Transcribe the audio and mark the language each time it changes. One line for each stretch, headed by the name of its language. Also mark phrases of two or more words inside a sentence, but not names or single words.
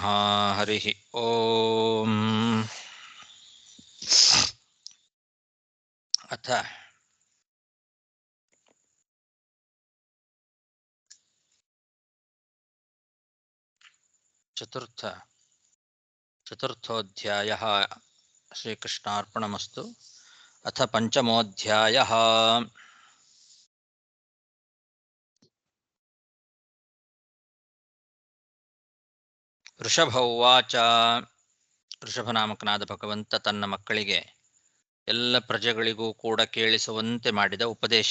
Sanskrit: हरिः ओम्. अथ चतुर्थोऽध्यायः. श्रीकृष्णार्पणमस्तु. अथ पंचमोऽध्यायः. ಋಷಭ ಉವಾಚ.
Kannada: ಋಷಭನಾಮಕನಾದ ಭಗವಂತ ತನ್ನ ಮಕ್ಕಳಿಗೆ ಎಲ್ಲ ಪ್ರಜೆಗಳಿಗೂ ಕೂಡ ಕೇಳಿಸುವಂತೆ ಮಾಡಿದ ಉಪದೇಶ.